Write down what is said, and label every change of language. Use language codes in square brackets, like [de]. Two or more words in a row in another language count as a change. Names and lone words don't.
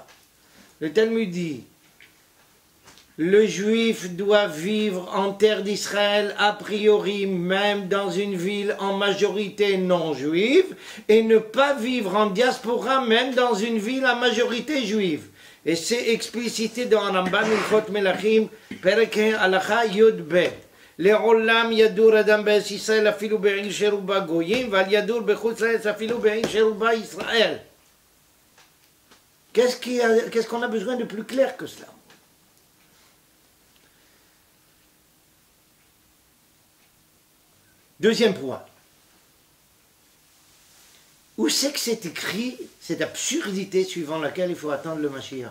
[fr] Le Talmud dit, le juif doit vivre en terre d'Israël a priori, même dans une ville en majorité non juive, et ne pas vivre en diaspora, même dans une ville à majorité juive. Et c'est explicité dans Rambam Ilchot Melachim, Perek Halacha Yud Bet. [he] לעולם ידור אדם בארץ ישראל אפילו בעיר שרובה גויים, ועל ידור בחוץ לארץ אפילו בעיר שרובה ישראל. [fr] Qu'est-ce qu'on a besoin de plus clair que cela? Deuxième point. Où c'est que c'est écrit cette absurdité suivant laquelle il faut attendre le Mashiach?